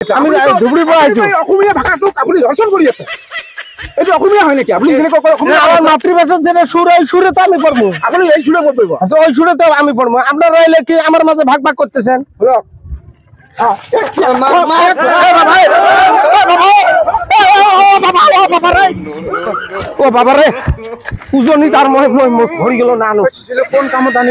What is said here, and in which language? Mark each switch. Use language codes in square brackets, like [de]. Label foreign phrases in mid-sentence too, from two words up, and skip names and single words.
[as] আমি ধুবড়ি পৰা আহিছো অসমীয়া ভাষাটোক আপুনি দৰ্শন কৰি আছে এইটো অসমীয়া হয় নেকি আপুনি যেনেকৈ কয় অসমীয়া [bn] আমার মাতৃভাষার যেটা সুর এই সুরে তো আমি পড়বো [as] আপুনি এই সুৰে পঢ়িব [bn] তো ওই সুরে তো আমি পড়বো আপনারা এলে কি আমার মাঝে ভাগ ভাগ করতেছেন [as] শুনক [bn] ও বাবা রে উজনি তার ভরি গেল না [as] কোন কামত আনি